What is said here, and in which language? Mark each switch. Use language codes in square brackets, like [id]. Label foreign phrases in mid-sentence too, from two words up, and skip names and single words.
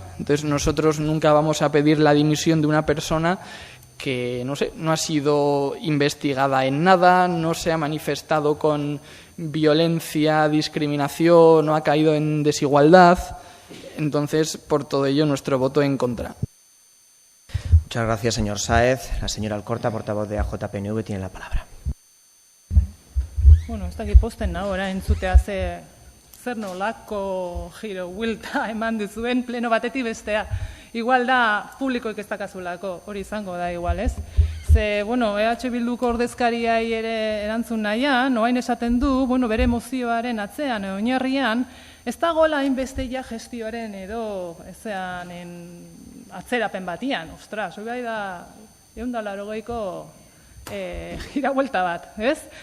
[es] Entonces, nosotros nunca vamos a pedir la dimisión de una persona que, no ha sido investigada en nada, no se ha manifestado con violencia, discriminación, no ha caído en desigualdad. Entonces, por todo ello, nuestro voto en contra. Muchas gracias, señor Sáez. La señora Alcorta, portavoz de AJPNV, tiene la palabra. [eu] Bueno, ez dakit posten ahora entzutea zer nolako giro huilta eman duzuen pleno batetik bestea. Igual da publikoik ez dakazulako, hori izango da igual, ez? Ze, EH Bilduko ordezkariai ere erantzun nahian, oain esaten du, bere mozioaren atzean, oinarrian, ez dagoela hainbeste ja gestioaren edo ezean atzerapen batian, ostras, hori bai da 180ko gira huelta bat, ez?